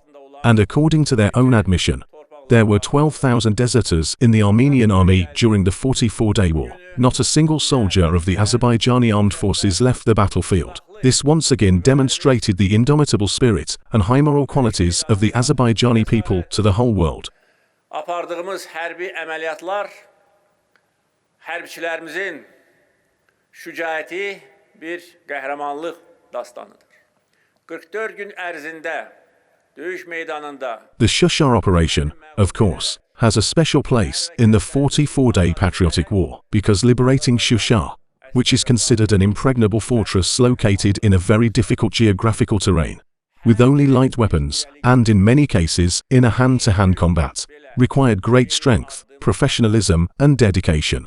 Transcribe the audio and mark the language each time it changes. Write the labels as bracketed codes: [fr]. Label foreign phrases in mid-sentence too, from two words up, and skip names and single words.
[en] And according to their own admission, there were 12,000 deserters in the Armenian army during the 44-day war. Not a single soldier of the Azerbaijani armed forces left the battlefield. This once again demonstrated the indomitable spirit and high moral qualities of the Azerbaijani people to the whole world. [az] Apardığımız hərbi əməliyyatlar hərbçilərimizin şücaəti bir qəhrəmanlıq dastanıdır. 44 gün ərzində döyüş meydanında [en] The Shusha operation, of course, has a special place in the 44-day patriotic war, because liberating Shusha, which is considered an impregnable fortress located in a very difficult geographical terrain, with only light weapons, and in many cases in a hand-to-hand combat, required great strength, professionalism and dedication.